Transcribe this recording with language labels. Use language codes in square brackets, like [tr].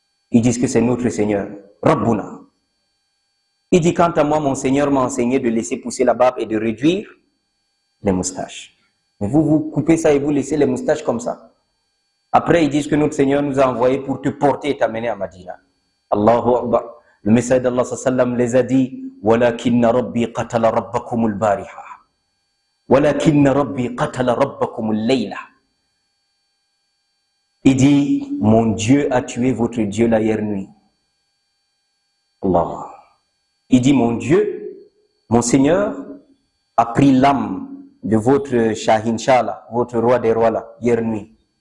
[fr] Ils disent que c'est notre Seigneur, Rabbuna. Il dit, quant à moi, mon Seigneur m'a enseigné de laisser pousser la barbe et de réduire les moustaches. Mais vous coupez ça et vous laissez les moustaches comme ça. Après, ils disent que notre Seigneur nous a envoyés pour te porter et t'amener à Madina. Allahu Akbar. Le messager d'Allah sallam les a dit, [ar] وَلَكِنَّ رَبِّي قَتَلَ رَبَّكُمُ الْبَارِحَةَ وَلَكِنَّ رَبِّي قَتَلَ رَبَّكُمُ اللَّيْلَةَ. [fr] Il dit, mon Dieu a tué votre Dieu la hier nuit. Allah. Il dit, mon Dieu, mon Seigneur, a pris l'âme de votre Shahin Shah, là, votre roi des rois, là, hier nuit.